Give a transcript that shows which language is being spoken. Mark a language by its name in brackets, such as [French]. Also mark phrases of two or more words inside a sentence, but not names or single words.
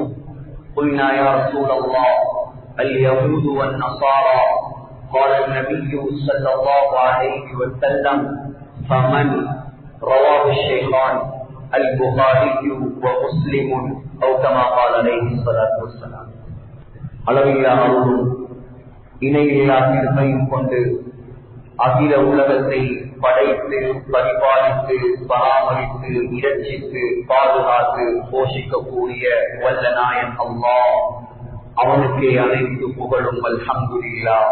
[Arabic] قلنا يا رسول الله اليهود والنصارى قال النبي صلى الله عليه وسلم فمن رواه الشيخان البخاري ومسلم أو كما قال عليه الصلاة والسلام [Tamil] அளவில்லா அருளும் இணையில்லா தீர்ப்பையும் கொண்டு அகில உலகத்தை படைத்து பரிபாலித்து பராமரித்து இரட்சித்து பாதுகாத்து போஷிக்கக்கூடிய வல்ல நாயன் அல்லாஹ் அவனுக்கே அனைத்து புகழும் அல்ஹம்துலில்லாஹ்.